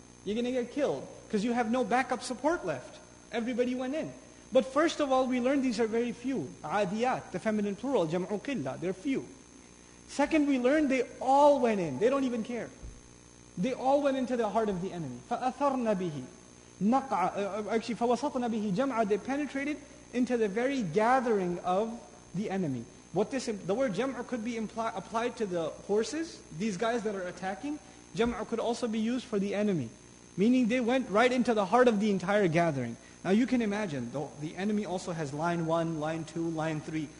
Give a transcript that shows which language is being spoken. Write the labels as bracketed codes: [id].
[en] You're going to get killed because you have no backup support left. Everybody went in. But first of all, we learned these are very few. Adiyat, the feminine plural, jam'u qillah, they're few. Second, we learned they all went in. They don't even care. They all went into the heart of the enemy. [ar] فَأَثَرْنَ بِهِ [en] Actually, [ar] فَوَسَطْنَ بِهِ جَمْعًا. [en] They penetrated into the very gathering of the enemy. The word jam'a could be applied to the horses, these guys that are attacking. Jam'a could also be used for the enemy. Meaning they went right into the heart of the entire gathering. Now you can imagine, the enemy also has line 1, line 2, line 3.